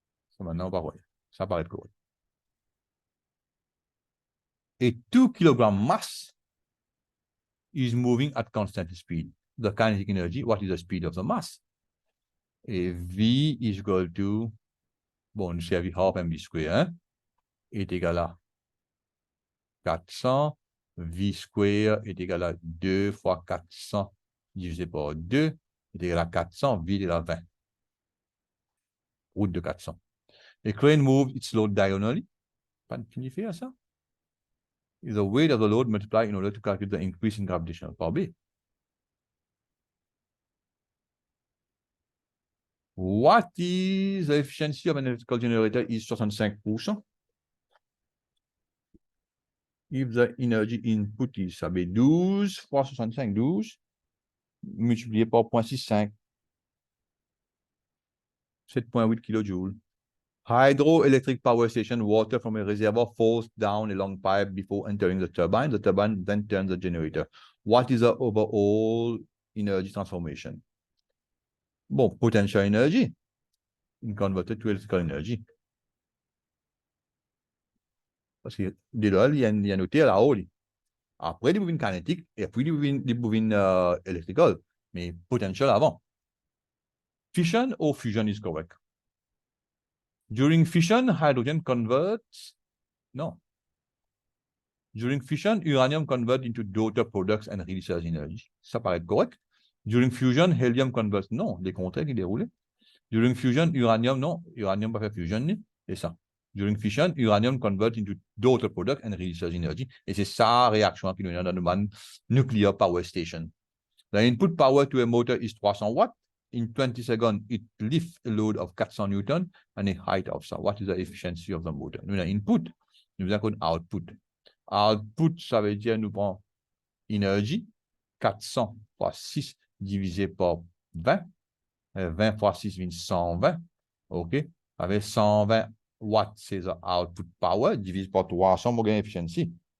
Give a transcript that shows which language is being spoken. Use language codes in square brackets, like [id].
[fr] Ça maintenant, ça paraît correct. [en] A 2 kg mass is moving at constant speed. The kinetic energy, what is the speed of the mass? [fr] Et [en] V is equal to, [fr] bon, c'est V half mv square, hein, est égal à 400. V square est égal à 2 fois 400 divisé par 2 est égal à 400. V est égal à 20. route de 400. [en] A crane moves its load diagonally. [fr] Pas signifié ça? [en] Is the weight of the load multiplied in order to calculate the increase in gravitational power B. What is the efficiency of an electrical generator is 65%. [fr] If the energy input is, ça veut 12 fois 65, 12, multiplié par 0.65, 7.8 kJ. [en] Hydroelectric power station, water from a reservoir falls down a long pipe before entering the turbine. The turbine then turns the generator. What is the overall energy transformation? Bon, potential energy converted to electrical energy. [fr] Parce que dès là, il y a noté là-haut. Après, il y a une kinétique et puis il y a une electrical. Mais potential avant. [en] Fission or fusion is correct. During fission, hydrogen converts. No. During fission, uranium converts into daughter products and releases energy. [fr] Ça paraît correct. [en] During fusion, helium converts. [fr] Non, les contraires qui déroulent. [en] During fusion, uranium, [fr] non. Uranium pas fait fusion, c'est ça. [en] During fission, uranium converts into daughter products and releases energy. [fr] Et c'est ça la réaction qui nous donne dans le [en] nuclear power station. The input power to a motor is 300 watts. In 20 seconds, it lifts a load of 400 newtons and a height of so. What is the efficiency of the motor? [fr] Nous avons input, nous avons output. Output, ça veut dire nous prenons énergie, 400 fois 6 divisé par 20. 20 fois 6 = 120. OK? Avec 120 watts, c'est [en] the output power, [fr] divisé par 300, on gagne efficiency.